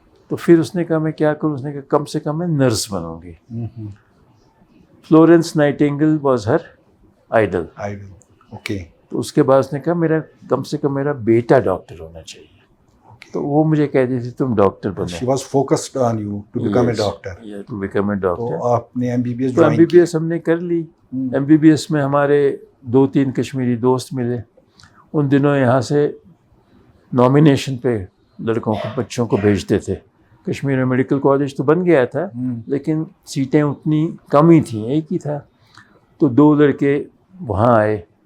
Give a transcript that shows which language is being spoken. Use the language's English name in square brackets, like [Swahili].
[Urdu] تو پھر اس نے کہا میں کیا کروں، اس نے کہا کم سے کم میں نرس بنوں گی. [English] Florence Nightingale was her idol. Okay. [Urdu] تو اس کے بعد اس نے کہا میرا کم سے کم میرا بیٹا ڈاکٹر ہونا چاہیے. تو وہ مجھے کہتی تھی تم ڈاکٹر بنو. [English] She was focused on you to become a doctor. To become a doctor. [Urdu] تو آپ نے MBBS تو MBBS ہم نے کر لی. MBBS میں ہمارے 2-3 کشمیری دوست ملے. ان دنوں یہاں سے نامینیشن پہ لڑکوں کو بچوں کو بھیجتے تھے. کشمیر میں میڈیکل کالج تو بن گیا تھا لیکن سیٹیں اتنی کم ہی تھیں، ایک ہی تھا. تو 2 لڑکے وہاں آئے